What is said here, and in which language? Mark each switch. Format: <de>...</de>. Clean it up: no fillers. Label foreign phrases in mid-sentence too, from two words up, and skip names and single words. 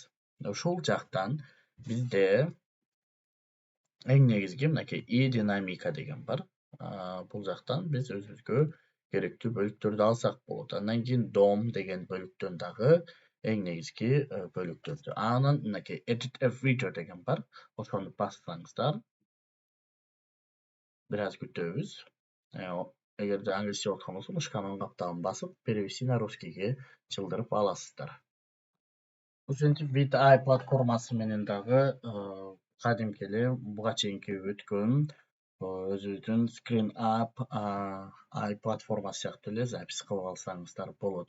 <ky>Ушул жактан бизде эң негизги мынакей и-динамика деген бар. Бул жактан биз өзүбүзгө керектүү бөлүктөрдү алсак болот. Андан кийин дом деген бөлүктөн дагы эң негизги бөлүктөрдү. Анан мынакей</ky> <en>edit a video</en> <ky>деген бар. Ошону бассаңыздар бир аз күтөбүз. Эгерде англисче болуп аткан болсо, мышканын капталын басып,</ky> <ru>перевести на русскийге</ru> <ky>чылдырып аласыздар. Ушинтип VitEye платформасы менен дагы кадимки эле буга чейинки өткөн өзүбүздүн Screen Up Eye платформасы сыяктуу эле запись кылып алсаңыздар болот.</ky>